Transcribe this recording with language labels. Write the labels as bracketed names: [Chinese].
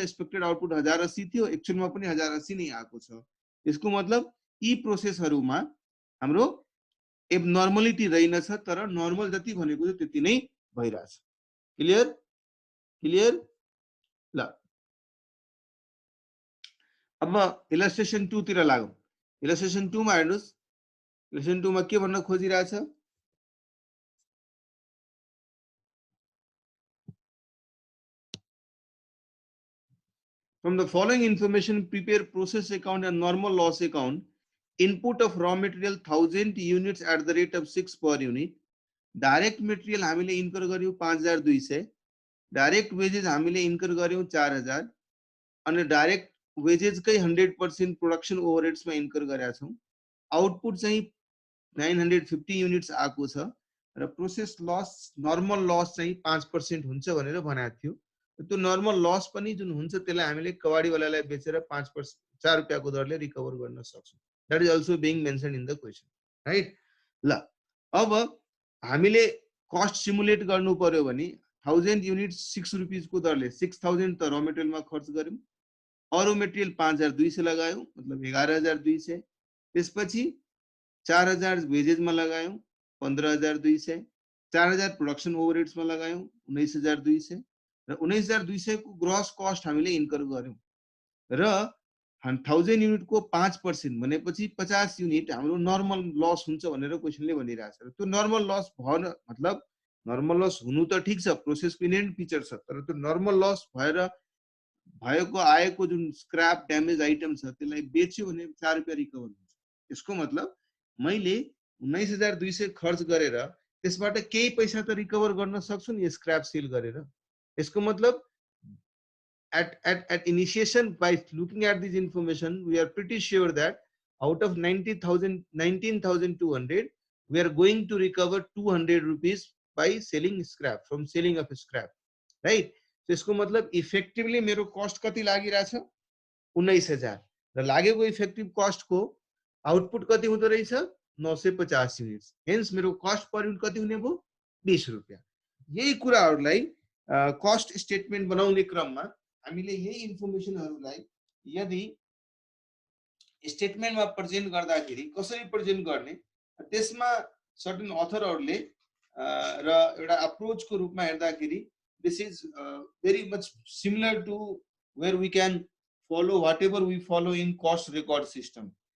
[Nepali] Expected output 1080 थियो, एक्चुअलमा पनि 1080 नै आएको छ। यसको मतलब यी प्रोसेसहरुमा हाम्रो एबनर्मलिटी रहेनछ, तर नर्मल जति भनेको थियो त्यति नै भइराछ। क्लियर? क्लियर? ल, अब इलस्ट्रेसन 2 तिर लागौं। इलस्ट्रेसन 2 मा हेर्नुस्। इलस्ट्रेसन 2 मा के भन्न खोजिरहेछ? [English] From the following information, prepare process account and normal loss account. Input of raw material 1000 units at the rate of 6 per unit. [Nepali] Direct material हामीले इन्कर गर्यौं 5200, डाइरेक्ट वेजेस हामीले इन्कर गर्यौं 4000 अनि डाइरेक्ट वेजेस कै 100% प्रोडक्सन ओभरहेड्स मा incur गरेका छौं। Output चाहिँ 950 युनिट्स आएको छ र प्रोसेस लस नर्मल लस चाहिँ 5% हुन्छ भनेर भनेको थियो। त्यो नर्मल लस पनि जुन हुन्छ त्यसलाई हामीले कवाडी वालालाई बेचेर 5% 4 रुपैयाँको दरले रिकभर गर्न सक्छौं। [English] That is also being mentioned in the question, right. [Nepali] ल, अब हामीले कस्ट सिमुलेट गर्नु पर्यो भने 1000 युनिट्स 6 रुपैयाँ को दरले 6000 त र मेटेरियलमा खर्च गर्यौं। अरु मेटेरियल 5200 लगायौं, मतलब 11200। त्यसपछि 4000 वेजेसमा लगायौं 15200, 4000 प्रोडक्सन ओभरहेड्समा लगायौं 19200 र 19200 को ग्रस कस्ट हामीले इन्कर गर्यौं र 1000 युनिट को 5% भनेपछि 50 युनिट हाम्रो नर्मल लस हुन्छ भनेर क्वेशनले भनिरहेछ। त्यो नर्मल लस भएन, मतलब नर्मल लस हुनु त ठीक छ, प्रोसेसको इनेन्ट फिचर छ, तर त्यो नर्मल लस भएर भएको आएको जुन स्क्रैप ड्यामेज आइटम छ त्यसलाई बेच्यो भने 4 रुपैयाँ रिकभर हुन्छ। यसको मतलब मैले 19200 खर्च गरेर त्यसबाट केही पैसा त रिकभर गर्न सक्छु नि स्क्रैप सेल गरेर। यसको मतलब [English] at initiation, by looking at this information, we are pretty sure that out of 90,000 19,200 we are going to recover 200 rupees by selling scrap, from selling of scrap, right? [Nepali] So यसको मतलब effectively मेरो cost कति लागिरहेछ 19,000 र लागेको effective cost को output कति हुँदो रहेछ 950 युनिट्स। हेन्स मेरो कस्ट पर युनिट कति हुने भयो 20 रुपैयाँ। यही कुराहरूलाई कस्ट स्टेटमेन्ट बनाउने क्रममा हामीले यही इन्फर्मेसनहरूलाई यदि स्टेटमेन्टमा प्रेजेन्ट गर्दाखेरि कसरी प्रेजेन्ट गर्ने, त्यसमा सर्टेन अथरहरूले र एउटा अप्रोचको रूपमा हेर्दाखेरि [English] This is very much similar to where we can follow whatever we follow in cost record system.